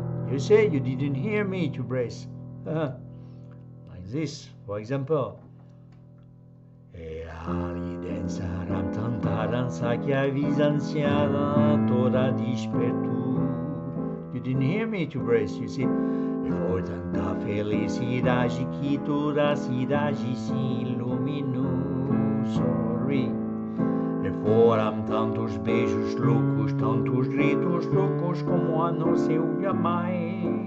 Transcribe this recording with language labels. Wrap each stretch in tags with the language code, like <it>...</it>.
<en>You say you didn't hear me to brace. Like this, for example.</en> <pt>E ali dançaram tanta dança que a vizinhança toda despertou.</pt> <en>You didn't hear me to brace, you see.</en> <pt>E foi tanta felicidade que toda a cidade se iluminou.</pt> <en>Sorry.</en> <pt>E foram tantos beijos loucos, tantos gritos loucos como não se ouvia mais.</pt>